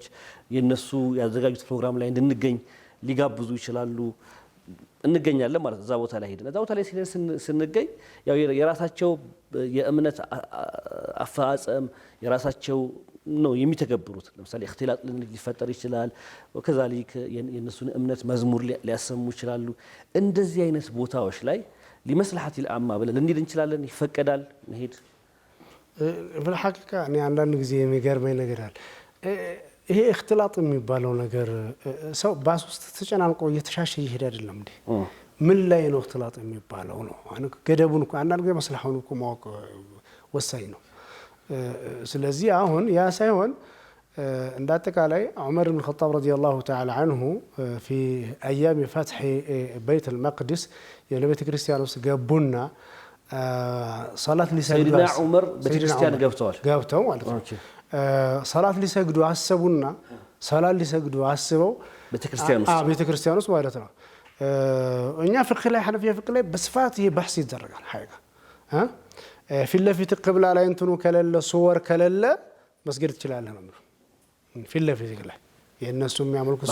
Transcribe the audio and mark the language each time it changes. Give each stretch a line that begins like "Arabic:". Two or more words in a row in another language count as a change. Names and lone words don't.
Amharic: የነሱ ያዘጋጁት ፕሮግራም ላይ እንድንገኝ ሊጋብዙ ይችላሉ እንገኛለን ማለት እዛ ቦታ ላይ ሄደን እዛ ቦታ ላይ ስንገኝ ያው የራሳቸው የእምነት አፈጻጸም የራሳቸው ነው የሚተገብሩት ለምሳሌ اختلاط ሊፈጠር ይችላል ወከዛሊክ የነሱን እምነት መዝሙር ሊያሰሙ ይችላሉ እንደዚህ አይነት ቦታዎች ላይ
Arabic: لمصلحه العامه
Amharic: ብለን እንዲል እንችላለን ይፈቀዳል መሄድ
Arabic: في الحقيقه
Amharic: እኔ አንዳንድ ጊዜ የሚገርመኝ ነገር አለ ይሄ اختلاط የሚባለው ነገር ሰው ባስ ውስጥ ተጨናንቆ እየተሻሸ ይሄድ አይደለም እንዴ ምን ላይ ነው اختلاط የሚባለው ነው ገደቡን እኮ አንዳንድ ጊዜ መስለሐውን እኮ ማወቅ ወሳኝ ነው ስለዚህ አሁን ያ ሳይሆን እንደ አጠቃላይ ዑመር ኢብኑ ኸጣብ
Arabic: رضي الله تعالى عنه في ايام فتح بيت المقدس
Amharic: የቤተ ክርስቲያን ውስጥ ገቡና ሶላት ሊሰግዱ ሰይድና ዑመር ቤተክርስቲያን ገብተው ማለት ነው ሶላት ሊሰግዱ አሰቡና ሶላት ሊሰግዱ አስበው ቤተክርስቲያን ውስጥ ማለት ነው እኛ ፍቅህ ላይ ሐነፊያ ፍቅህ ላይ በስፋት ይሄ በሕስ ይደረጋል ሐቂቃ ፊት ለፊት ቅብላ ላይ እንትኑ ከለለ ሱወር ከለለ መስገድ ትችላለህ ነው ፊት ለፊት ላይ የነሱ የሚያመልኩት